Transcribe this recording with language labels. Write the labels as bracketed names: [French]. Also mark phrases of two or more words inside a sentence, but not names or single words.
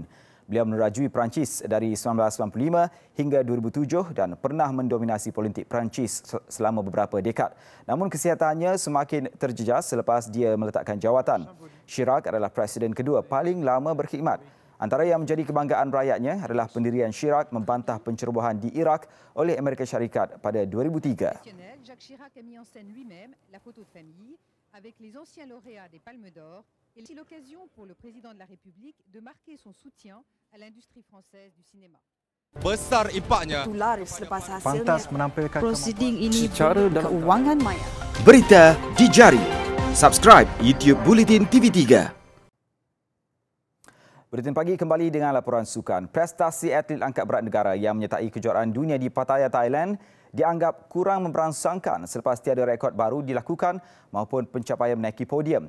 [Malay] Beliau menerajui Perancis dari 1995 hingga 2007 dan pernah mendominasi politik Perancis selama beberapa dekad. Namun kesihatannya semakin terjejas selepas dia meletakkan jawatan. Chirac adalah presiden kedua paling lama berkhidmat. Antara yang menjadi kebanggaan rakyatnya adalah pendirian Chirac membantah pencerobohan di Iraq oleh Amerika Syarikat pada 2003. [French] Jacques Chirac a mis en scène lui-même la photo de famille avec les anciens lauréats des Palmes d'Or et c'est l'occasion pour le président de la République de marquer son soutien à l'industrie française du cinéma. [Malay] Besar impaknya. Selepas hasilnya, Pantas menampilkan prosiding ini secara dalam keuangan maya. Berita di jari. Subscribe YouTube Bulletin TV3. Buletin pagi kembali dengan laporan sukan. Prestasi atlet angkat berat negara yang menyertai kejuaraan dunia di Pattaya, Thailand dianggap kurang memberangsangkan selepas tiada rekod baru dilakukan maupun pencapaian menaiki podium.